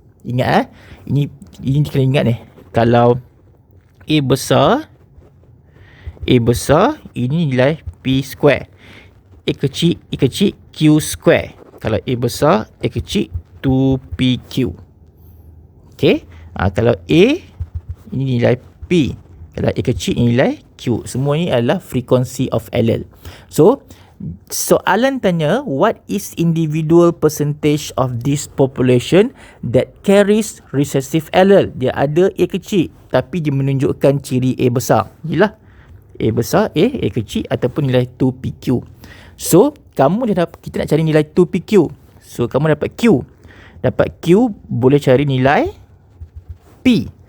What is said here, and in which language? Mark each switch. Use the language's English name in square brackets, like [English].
[Malay] Ingat ini kena ingat ni. Kalau A besar, ini nilai P square. A kecil, Q square. Kalau A besar, A kecil, 2PQ. Okay. Kalau A, ini nilai P. Kalau A kecil, ini nilai Q. Semua ni adalah [English] frequency of allele. [Malay] So, soalan tanya, [English] what is individual percentage of this population that carries recessive allele? [Malay] Dia ada A kecil, tapi dia menunjukkan ciri A besar. Yalah, A besar, A kecil ataupun nilai 2PQ. So, kita nak cari nilai 2PQ. So, kamu dapat Q. Dapat Q, boleh cari nilai P.